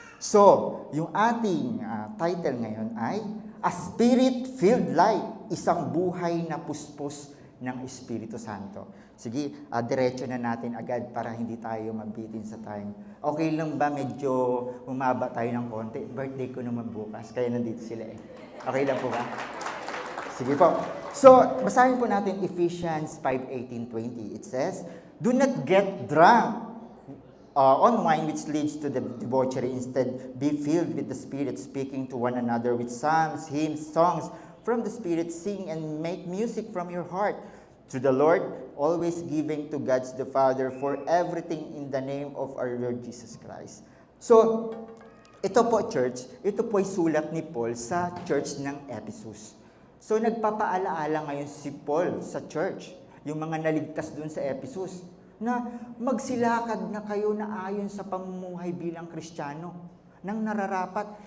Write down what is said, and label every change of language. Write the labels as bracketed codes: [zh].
[tl] So, yung ating title ngayon ay A Spirit-Filled Life, isang buhay na puspos ng Espiritu Santo. Sige, diretso na natin agad para hindi tayo mabitin sa time. Okay lang ba medyo umaba tayo ng konti? Birthday ko naman bukas, kaya nandito sila eh. Okay lang po ba? Sige po. So, basahin po natin [en] Ephesians 5:18-20. It says, "Do not get drunk on wine which leads to the debauchery. Instead, be filled with the Spirit, speaking to one another with psalms, hymns, songs, from the Spirit, sing and make music from your heart to the Lord, always giving to God the Father for everything in the name of our Lord Jesus Christ. [tl] So, ito po church, ito po ay sulat ni Paul sa church ng Ephesus. So, nagpapaalaala ngayon si Paul sa church, yung mga naligtas dun sa Ephesus, na magsilakad na kayo na ayon sa pamumuhay bilang Kristiyano, nang nararapat.